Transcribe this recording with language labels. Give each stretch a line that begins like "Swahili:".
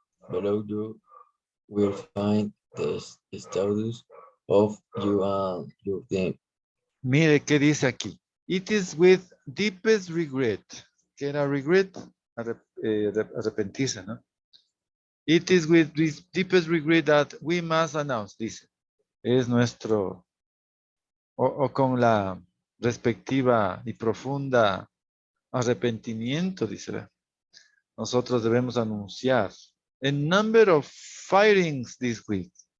English: Below you will find the status of you and your team.
Spanish: Mire qué dice aquí.
English: It is with deepest regret.
Spanish: ¿Qué era regret? Arrepentirse, ¿no?
English: It is with this deepest regret that we must announce, dice.
Spanish: Es nuestro, o con la respectiva y profunda arrepentimiento, dice. ¿Ve? Nosotros debemos anunciar.
English: A number of firings this week.